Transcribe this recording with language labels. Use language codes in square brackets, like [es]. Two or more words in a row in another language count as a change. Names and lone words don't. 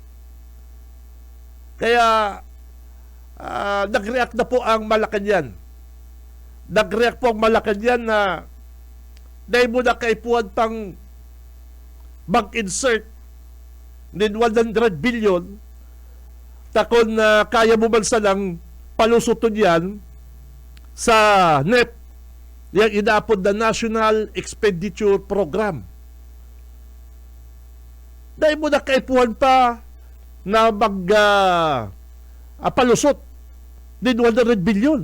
[tl] Kaya nag-react na po ang Malacanang. [bik] Nag-react po ang Malacanang na dahil mo na kaipuan pang mag-insert din 100 billion, takon na kaya mo man salang palusuton yan sa NEP, yung inaapod na National Expenditure Program. Dahil mo na kaipuan pa na palusot din 100 billion.